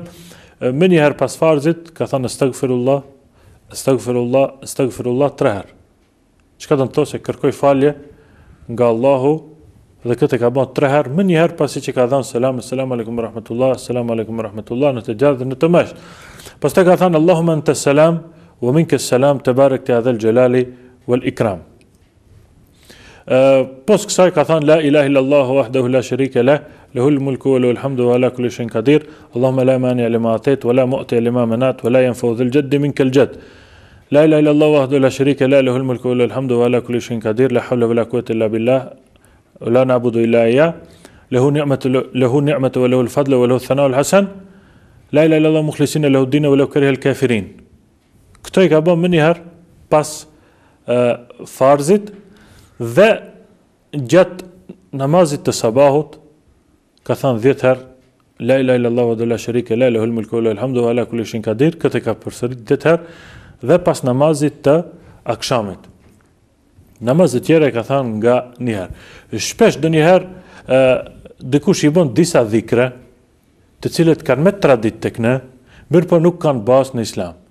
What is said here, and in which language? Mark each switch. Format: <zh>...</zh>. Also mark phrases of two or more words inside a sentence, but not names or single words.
<sq>Më një herë pas farzit ka thënë</sq> <ar>أستغفر الله أستغفر الله أستغفر الله</ar> <sq>3 herë. Çka do të thotë se kërkoj falje nga Allahu dhe këtë ka bën 3 herë, më një herë pasi që ka dhënë selam,</sq> <ar>سلام عليكم رحمة الله, سلام عليكم رحمة الله</ar> <sq>në të gjatë dhe në të mësh. Pastaj ka thënë</sq> <ar>اللهم أنت السلام ومنك السلام تباركت يا ذا الجلال والإكرام.</ar> <sq>Pos kësaj ka thënë</sq> <ar>لا إله إلا الله وحده لا شريك له له الملك وله الحمد وعلى كل شيء قدير. اللهم لا مانع لما أعطيت ولا معطي لما منعت ولا ينفع ذا الجد منك الجد. لا إله إلا الله وحده لا شريك له له الملك وله الحمد وعلى كل شيء قدير. لا حول ولا قوة إلا بالله. ولا نعبد إلا إياه له نعمة وله الفضل وله الثناء الحسن لا إله إلا الله مخلصين له الدين ولو كره الكافرين.</ar> <sq>Këto i ka bën më një herë pas farzit dhe gjatë namazit të sabahut ka thënë 10 herë</sq> <ar>لا إله إلا الله ولا شريك له له الملك وله الحمد وعلى كل شيء قدير.</ar> <sq>Këtë ka përsërit 10 herë dhe pas namazit të akshamit. Namazet tjera e ka thënë nga një herë. Shpesh do një herë dikush i bën disa dhikre të cilët kanë me tradit tek ne, mirë po nuk kanë bazë në islam.</sq>